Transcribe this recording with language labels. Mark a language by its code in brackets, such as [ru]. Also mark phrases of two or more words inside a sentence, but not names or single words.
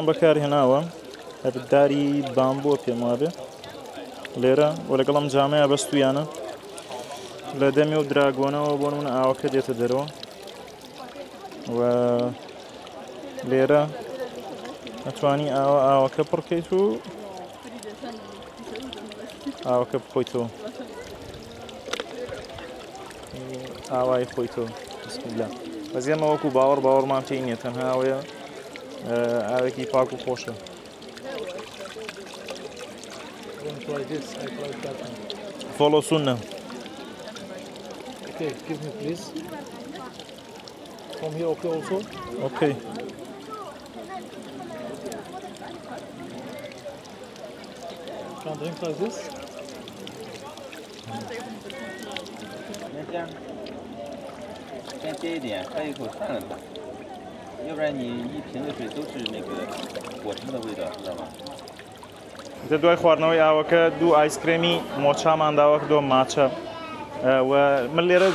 [ckb] بەکارهێناوە هەرداری بامبۆ پێم وابێ لێرە و لەگەڵ ئەم جامەیە بەستویانە لە دەمی و دراگۆنەوە بۆ نمونە ئاوەکە دێتە دەرەوە و لێرە ئەتوانی ئاوەکە پڕکەیت و ئاوەکە بخۆیتەوە ئاوای خۆیتەوە بسمیلا بەزیێمە وەکو باوەڕمان پێی نییە تەنها ئەوەیە ئاوێکی پاک و خۆشە [en] follow sunnah. Okay, give me please. From here, okay also? Okay. Can drink like this? [ckb] دوای خواردنەوەی ئاوەکە دوو ئایسکرێمی مۆچامان داوە کردۆ ماچە و من لێرە